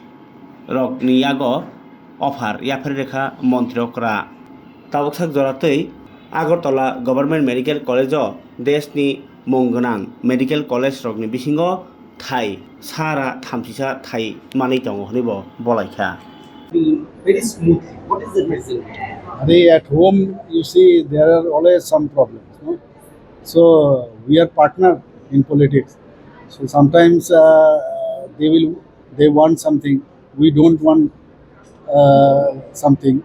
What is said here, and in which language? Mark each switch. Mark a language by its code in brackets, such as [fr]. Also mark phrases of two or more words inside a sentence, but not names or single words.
[trp] रकनि यागो अफार याफारि रेखा मन्त्रकरा ताबकसाक जरातै আগরতলা गभर्नमेंट मेडिकल कलेज देशनि मुंगोनां मेडिकल कलेज रकनि बिसिङाव थाई सारा थामथिसा थाई मानै दङ हनिब बलायखा [en] very smooth. What is the reason? At home, you see, there are always some problems. No? So we are partner in politics. So sometimes they want something, we don't want something.